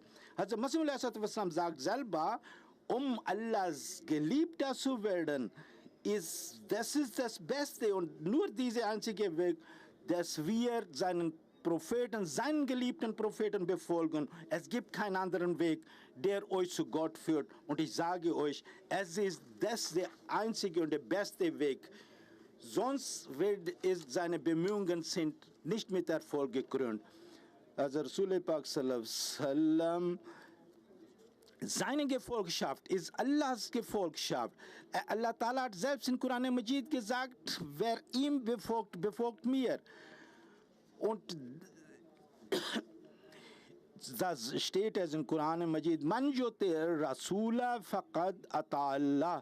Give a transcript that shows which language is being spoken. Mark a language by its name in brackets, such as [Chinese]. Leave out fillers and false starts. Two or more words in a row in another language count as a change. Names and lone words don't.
[German] Also Masih sagt selber, um Allahs Geliebter zu werden, das ist das Beste und nur dieser einzige Weg, dass wir seinen Propheten, seinen geliebten Propheten befolgen. Es gibt keinen anderen Weg, der euch zu Gott führt. Und ich sage euch, es ist das der einzige und der beste Weg. Sonst seine Bemühungen sind nicht mit Erfolg gekrönt. Also Rasul Pak [Arabic] صلى الله عليه وسلم, [German] seine Gefolgschaft ist Allahs Gefolgschaft. [Arabic] الله تعالى [German] hat selbst in Koran Majid gesagt, wer ihm befolgt, befolgt mir. Und das steht es in Koran Majid, [Arabic] من يطع الرسول فقد أطاع الله.